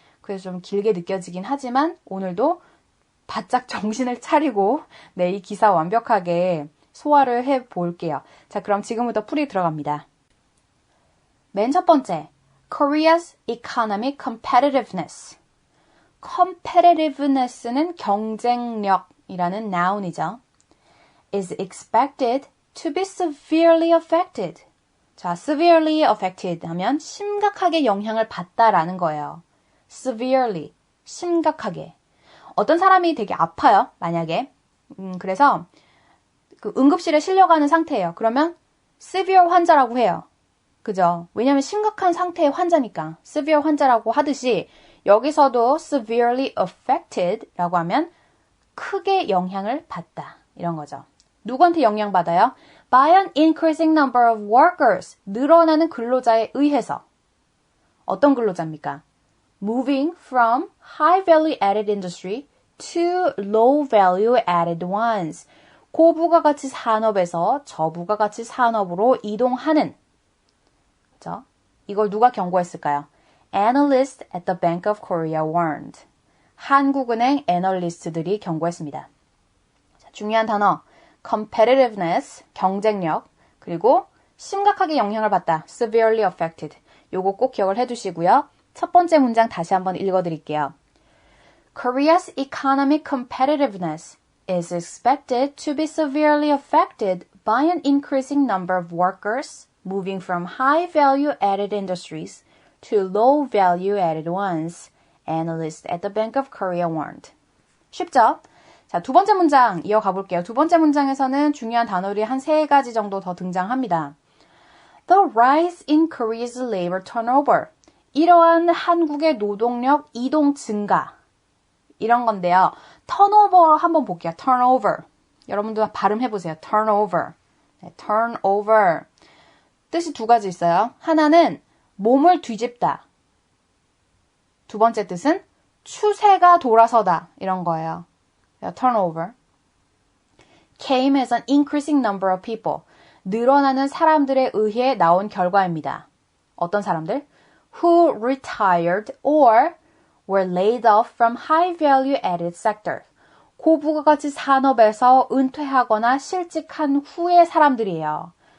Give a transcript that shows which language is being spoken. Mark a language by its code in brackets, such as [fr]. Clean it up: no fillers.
[ko] 그래서 좀 길게 느껴지긴 하지만 오늘도 바짝 정신을 차리고 네, 이 기사 완벽하게 소화를 해볼게요. 자, 그럼 지금부터 풀이 들어갑니다. 맨 첫 번째, [en] Korea's economic competitiveness. [ko] competitiveness는 경쟁력이라는 noun이죠. [en] is expected to be severely affected. [ko] 자, severely affected 하면 심각하게 영향을 받다라는 거예요. severely, 심각하게. 어떤 사람이 되게 아파요, 만약에. 그래서 응급실에 실려가는 상태예요. 그러면 severe 환자라고 해요. 그죠? 왜냐면 심각한 상태의 환자니까 severe 환자라고 하듯이 여기서도 severely affected 라고 하면 크게 영향을 받다 이런 거죠. 누구한테 영향받아요? [en] By an increasing number of workers. [ko] 늘어나는 근로자에 의해서. 어떤 근로자입니까? [en] Moving from high value added industry to low value added ones. [ko] 고부가가치 산업에서 저부가가치 산업으로 이동하는. 그죠? 이걸 누가 경고했을까요? [en] Analysts at the Bank of Korea warned. [ko] 한국은행 애널리스트들이 경고했습니다. 자, 중요한 단어. competitiveness, 경쟁력, 그리고 심각하게 영향을 받다, severely affected. 요거 꼭 기억을 해두시고요. 첫 번째 문장 다시 한번 읽어드릴게요. [en] Korea's economic competitiveness is expected to be severely affected by an increasing number of workers moving from high value-added industries to low value-added ones, analysts at the Bank of Korea warned. [ko] 쉽죠? 자, 두 번째 문장 이어가 볼게요. 두 번째 문장에서는 중요한 단어들이 한 세 가지 정도 더 등장합니다. [en] The rise in Korea's labor turnover. [ko] 이러한 한국의 노동력 이동 증가. 이런 건데요. turnover 한번 볼게요. [en] turnover. [ko] 여러분들 발음해보세요. turnover. 네, turnover. 뜻이 두 가지 있어요. 하나는 몸을 뒤집다. 두 번째 뜻은 추세가 돌아서다. 이런 거예요. turnover. [en] came as an increasing number of people. [ko] 늘어나는 사람들에 의해 나온 결과입니다. 어떤 사람들? [en] Who retired or were laid off from high value added sector. [ko] 고부가가치 산업에서 은퇴하거나 실직한 후의 사람들이에요.